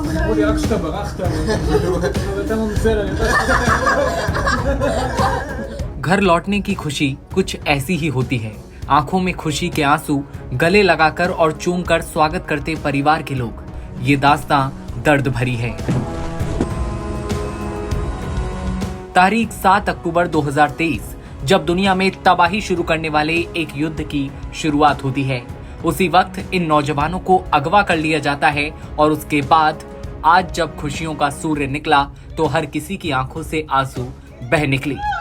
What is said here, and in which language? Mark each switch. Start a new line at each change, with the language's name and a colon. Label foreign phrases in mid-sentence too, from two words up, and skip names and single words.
Hebrew: אמרו לי רק שאתה ברחת, אבל אתה ממזר, אני יודע.
Hindi: घर लौटने की खुशी कुछ ऐसी ही होती है। आंखों में खुशी के आंसू गले लगाकर और चूमकर स्वागत करते परिवार के लोग। ये दास्तां दर्द भरी है। तारीख 7 अक्टूबर 2023 जब दुनिया में तबाही शुरू करने वाले एक युद्ध की शुरुआत होती है, उसी वक्त इन नौजवानों को अगवा कर लिया जाता है और उसके बाद आज जब खुशियों का सूर्य निकला तो हर किसी की आंखों से आंसू बह निकली।